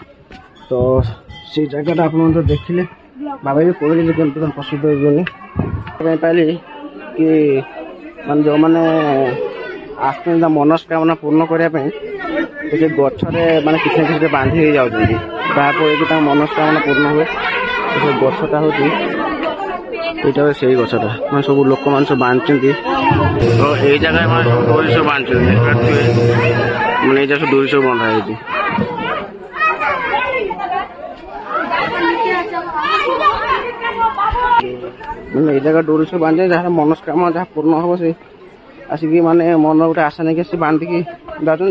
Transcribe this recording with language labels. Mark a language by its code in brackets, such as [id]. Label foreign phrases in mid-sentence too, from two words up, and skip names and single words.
[or] ତ ସେଇ ଜାଗାଟା ଆପଣ ତ ଦେଖିଲେ, ବାବା ବି କହିଲେ ଯେ କେମିତି କ'ଣ ପ୍ରସିଦ୍ଧ ବୋଲି। ସେଥିପାଇଁ ପାଇଲି କି ମାନେ ଯେଉଁମାନେ ଆସୁଛନ୍ତି ତା ମନସ୍କାମନା ପୂର୍ଣ୍ଣ କରିବା ପାଇଁ ସେ ଗଛରେ ମାନେ କିଛି ନା କିଛି ବାନ୍ଧି ହେଇଯାଉଛନ୍ତି, ଯାହାଫଳରେ କି ତାଙ୍କ ମନସ୍କାମନା ପୂର୍ଣ୍ଣ ହୁଏ। ସେ ଗଛଟା ହେଉଛି ଏଇଟା ସେଇ ଗଛଟା, ମାନେ ସବୁ ଲୋକମାନେ ସବୁ ବାନ୍ଧିଛନ୍ତି। ତ ଏଇ ଜାଗାରେ ମାନେ ସବୁ ଡୋରି ସବୁ ବାନ୍ଧିଛନ୍ତି, ମାନେ ଏଇ ଜାଗା ସବୁ ଡୋରି ସବୁ ବନ୍ଧା ହେଇଛି। ମାନେ ଏଇ ଜାଗା ଡୋରି ସବୁ ବାନ୍ଧେ, ଯାହାର ମନସ୍କାମନା ଯାହା ପୂର୍ଣ୍ଣ ହବ ସେ ଆସିକି ମାନେ ମନ ଗୋଟେ ଆଶା ନେଇକି ଆସି ବାନ୍ଧିକି ଯାଉଛନ୍ତି।